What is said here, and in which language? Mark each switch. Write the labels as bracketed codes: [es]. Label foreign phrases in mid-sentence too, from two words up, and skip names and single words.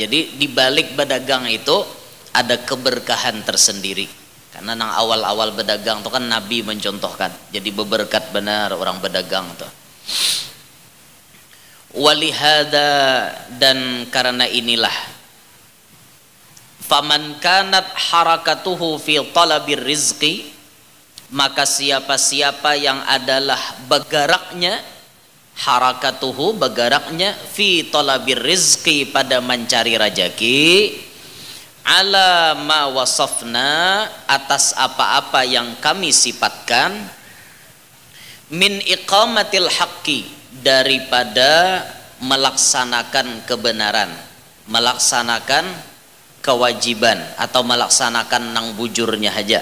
[bjn] Jadi di balik berdagang itu ada keberkahan tersendiri. Karena nang awal-awal berdagang itu kan Nabi mencontohkan. Jadi beberkat benar orang berdagang tuh. Walihada, dan karena inilah [ar] فمن كانت حركته في طلب الرزق, [bjn] maka siapa-siapa yang adalah bergeraknya, harakatuhu bergeraknya, [ar] في طلب الرزق [bjn] pada mencari rezeki, [ar] على ما وصفنا [bjn] atas apa-apa yang kami sifatkan, [ar] من إقامة الحق [bjn] daripada melaksanakan kebenaran, melaksanakan kewajiban atau melaksanakan nang bujurnya aja.